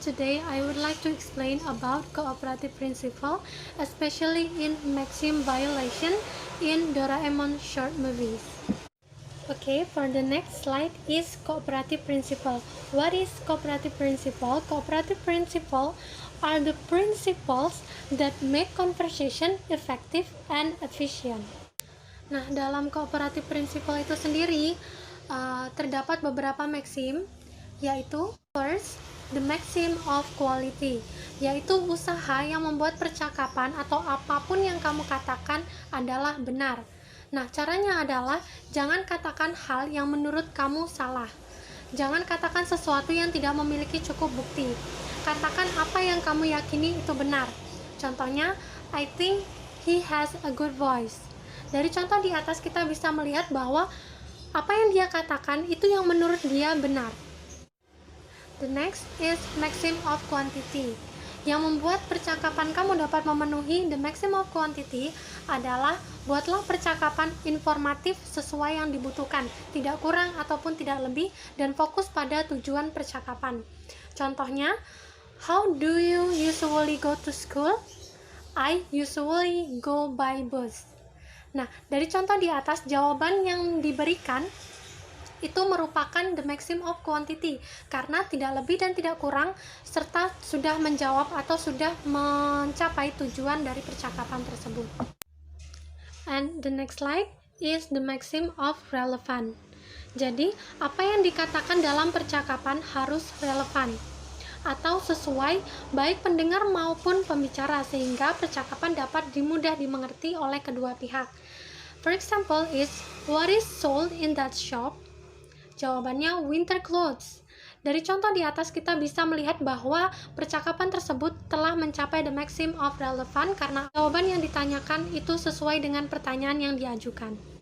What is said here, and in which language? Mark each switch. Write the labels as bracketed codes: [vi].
[en] Today I would like to explain about cooperative principle, especially in maxim violation in Doraemon short movies. Okay, for the next slide is cooperative principle. What is cooperative principle? Cooperative principle are the principles that make conversation effective and efficient. [id] Nah, dalam cooperative principle itu sendiri terdapat beberapa maxim, yaitu first, the maxim of quality, yaitu usaha yang membuat percakapan atau apapun yang kamu katakan adalah benar. Nah, caranya adalah jangan katakan hal yang menurut kamu salah. Jangan katakan sesuatu yang tidak memiliki cukup bukti. Katakan apa yang kamu yakini itu benar. [en] Contohnya, I think he has a good voice. [id] Dari contoh di atas kita bisa melihat bahwa apa yang dia katakan itu yang menurut dia benar. [en] The next is maxim of quantity. [id] Yang membuat percakapan kamu dapat memenuhi the maxim of quantity adalah buatlah percakapan informatif sesuai yang dibutuhkan, tidak kurang ataupun tidak lebih, dan fokus pada tujuan percakapan. [en] Contohnya, how do you usually go to school? I usually go by bus. [id] Nah, dari contoh di atas, jawaban yang diberikan itu merupakan the maxim of quantity karena tidak lebih dan tidak kurang serta sudah menjawab atau sudah mencapai tujuan dari percakapan tersebut. [en] And the next slide is the maxim of relevant. [id] Jadi, apa yang dikatakan dalam percakapan harus relevan atau sesuai baik pendengar maupun pembicara sehingga percakapan dapat mudah dimengerti oleh kedua pihak. [en] For example is, what is sold in that shop? [id] Jawabannya winter clothes. Dari contoh di atas kita bisa melihat bahwa percakapan tersebut telah mencapai the maxim of relevant karena jawaban yang ditanyakan itu sesuai dengan pertanyaan yang diajukan.